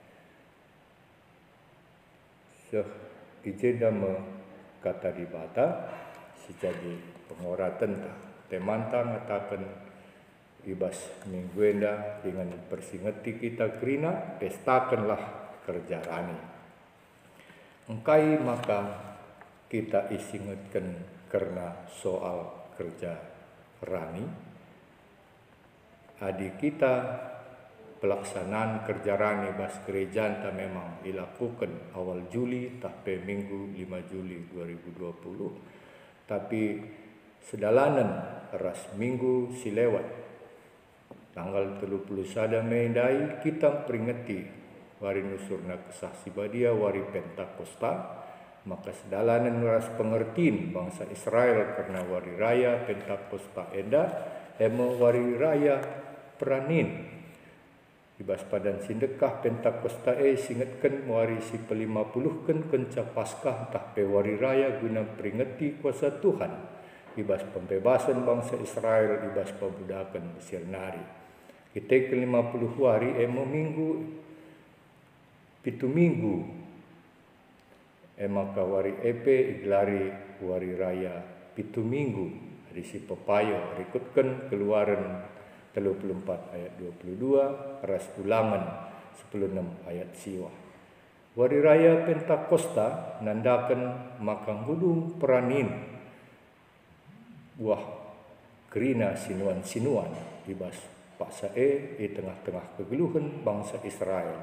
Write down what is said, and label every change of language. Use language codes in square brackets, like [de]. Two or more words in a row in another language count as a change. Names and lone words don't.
[btx] seh ijenda me kata di bata si jadi pengora tentang temanta ngatakan ibas mingguenda dengan persingeti kita kerina pestakanlah kerja rani engkai maka kita isingetkan karena soal kerja rani [id] adik kita pelaksanaan kerja rani bas gerejaan tak memang dilakukan awal Juli sampai minggu 5 Juli 2020 tapi [btx] sedalanan ras minggu si lewat tanggal 30 Mei dai kita peringati wari nusurna kesah si badia wari Pentakosta maka sedalanan ras pengertiin bangsa Israel karena wari raya Pentakosta eda emo wari raya peranin ibas padan sindekah Pentakosta singetken wari si pe-50 kenca Paskah tah pe wari raya [id] guna peringati kuasa Tuhan [btx] ibas [id] pembebasan bangsa Israel [btx] ibas pebudakan Mesir nari kita ke-50 hari emo minggu pitu minggu maka wari epe iglari wari raya pitu minggu hari si pepayo rikutkan Keluaran 34 ayat 22 ras ulangan 16 ayat siwah wari raya Pentakosta nandakan makang hudung peranin buah kerina sinuan-sinuan ibas paksa di tengah-tengah kegeluhan bangsa Israel.